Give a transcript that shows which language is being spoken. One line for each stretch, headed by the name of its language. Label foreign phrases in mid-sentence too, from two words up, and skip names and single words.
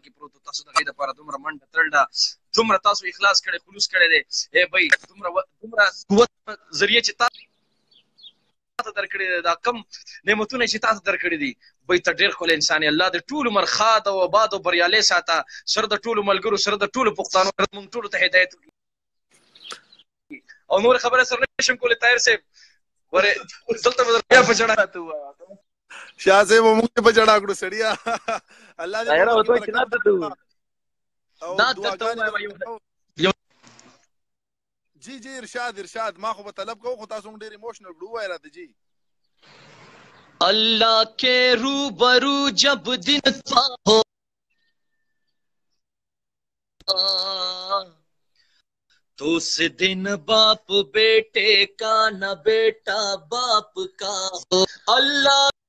Pashto: کې پروت تاسو د هغې دپاره دومره منډه ترډه دومره تاسو اخلاص کړی خلوص کړی دی ای بھائی دومره قوت ذریعه چې تاسو درکړي دي دا کم نعمتونه چې تاسو درکړي دي بھائی ته ډېر ښکلی انسان یې الله دې ټول عمر ښاد او آباد او بریالی ساته سره د ټولو ملګرو سره د ټولو پښتانو موږ ټولو ته هدایت وکړي او نور خبره سره نشم کولی طاهر صاحب ورې دلته به بیا په جړه راته ووایه شاه صاحب موږ په جړه کړو سړیا الله دې جی ارشاد ما خو په طلب کوو خو تاسو ډېر ایموشنل کړو وای راته جی
Urdu: اللہ کے روبرو جب دن ہو تو اس دن باپ بیٹے کا نہ بیٹا باپ کا ہو اللہ